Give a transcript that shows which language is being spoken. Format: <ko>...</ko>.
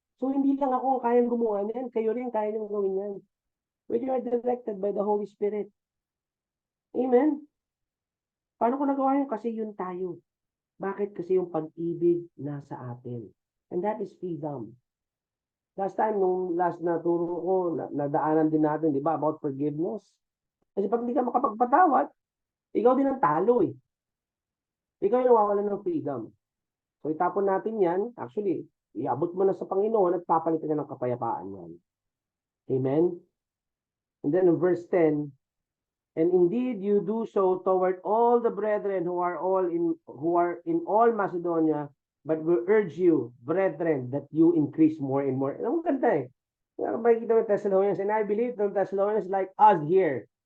<tl>So hindi lang ako ang kayang gumawa niyan, kayo rin kaya niyong gawin yan.</tl> <en>When you are directed by the Holy Spirit.</en> <tl>Amen. Paano ko nagawa yun? Kasi yun tayo. Bakit? Kasi yung pag-ibig nasa atin.</tl> <en>And that is freedom.</en> <tl>Last time, nung last na turo ko, nadaanan din natin, di ba, about forgiveness. Kasi pag hindi ka makapagpatawad, ikaw din ang talo eh. Ikaw yung nawawalan ng freedom. So itapon natin yan. Actually, iabot mo na sa Panginoon at papalitan ka ng kapayapaan yan. Amen?</tl> <en>And then in verse 10, and indeed you do so toward all the brethren who are in all Macedonia, but we urge you, brethren, that you increase more and more.</en> <tl>Ang ganda eh. Makikita mo</tl> <en>Thessalonians, and I believe the Thessalonians like us here.</en>